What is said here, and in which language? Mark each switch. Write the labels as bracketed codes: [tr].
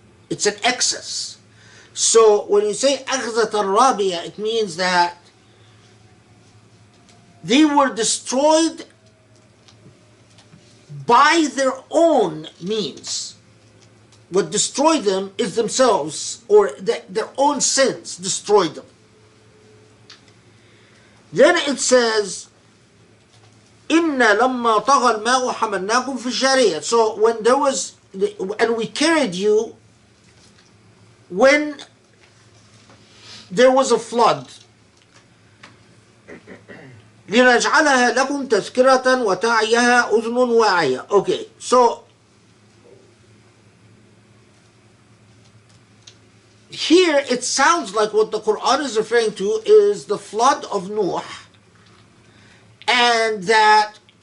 [en] It's an excess. So when you say [ar] أخذة رابية, [en] it means that they were destroyed by their own means. What destroyed them is themselves, or their own sins destroyed them. [ar] Then it says, إِنَّ لَمَّا طَغَى الْمَاءُ حَمَلْنَاكُمْ فِي الجَّارِيَةِ. [en] So when there was, and we carried you when there was a flood. [ar] لِنَجْعَلَهَا لَكُمْ تَذْكِرَةً وَتَعِيَهَا أُذْنٌ وَاعِيَةٌ. [en] Okay, so here it sounds like what the Quran is referring to is the flood of Noah, and that